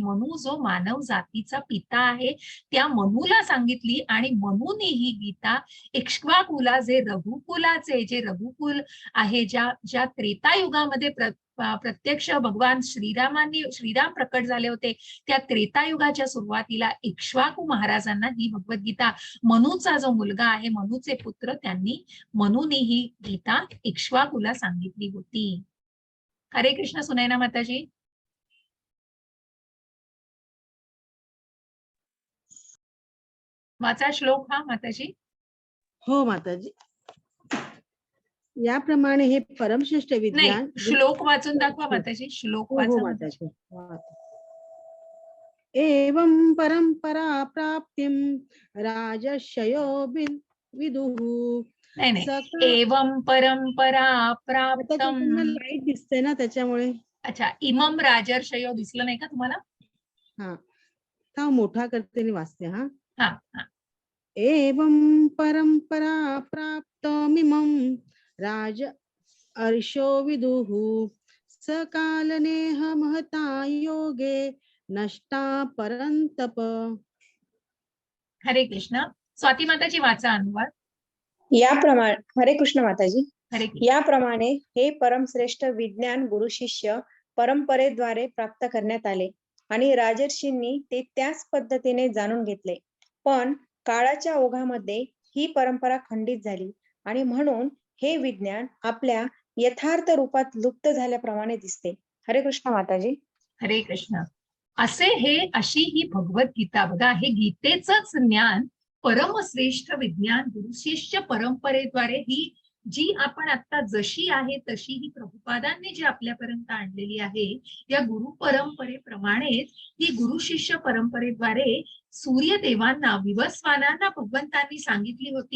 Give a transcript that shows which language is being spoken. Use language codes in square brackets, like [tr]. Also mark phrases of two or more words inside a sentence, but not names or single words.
[mr] मनू जो मानव जातीचा पिता आहे त्या मनूला सांगितली आणि मनूने ही गीता इक्ष्वाकुला, जे रघुकुल आहे, ज्या त्रेतायुगामध्ये प्रत्यक्ष भगवान श्रीराम प्रकट झाले होते, त्या त्रेतायुगाच्या सुरुवातीला इक्ष्वाकू महाराजांना ही भगवद्गीता, मनूचा जो मुलगा आहे, मनूचे पुत्र, त्यांनी मनूने ही गीता इक्ष्वाकुला सांगितली होती. हरे कृष्ण सुनैना माताजी. वाचा श्लोक हा माताजी. हो माताजी. याप्रमाणे हे परमश्रेष्ठ विज्ञान. श्लोक वाचून दाखवा माताजी. श्लोक वाचा माताजी. [sa] एवं परंपरा प्राप्तिम राजर्षयो विदुः. नाही, एवं परंपरा प्राप्तम. [mr] लाईट दिसते ना त्याच्यामुळे. अच्छा, [sa] इमम राजर्षयो [mr] दिसलं नाही का तुम्हाला? हा, मोठा करते आणि वाचते. हा. [sa] एवं परंपरा प्राप्तमिमं राज अर्षो विदुः सकालनेह महता योगे नष्टा परंतप. [mr] हरे कृष्ण. स्वाती माताजी वाचा अनुवाद. याप्रमाणे, हरे कृष्ण माताजी. हरे कृष्ण. याप्रमाणे हे परमश्रेष्ठ विज्ञान गुरु शिष्य परंपरेद्वारे प्राप्त करण्यात आले आणि राजर्षींनी ते त्याच पद्धतीने जाणून घेतले. पण काळाच्या ओघामध्ये ही परंपरा खंडित झाली आणि म्हणून हे विज्ञान आपल्या यथार्थ रूपात लुप्त झाल्याप्रमाणे दिसते. हरे कृष्ण माताजी. हरे कृष्ण. अशी ही भगवद्गीता बघा, हे गीतेचंच ज्ञान परमश्रेष्ठ विज्ञान गुरु शिष्य परंपरेद्वारे ही जी आपण आता जशी आहे तशी ही प्रभुपादांनी जी आपल्यापर्यंत आणलेली आहे, या गुरु परंपरेप्रमाणेच ही गुरु शिष्य परंपरेद्वारे सूर्यदेवांना, विवस्वानांना भगवंतांनी सांगितली होती.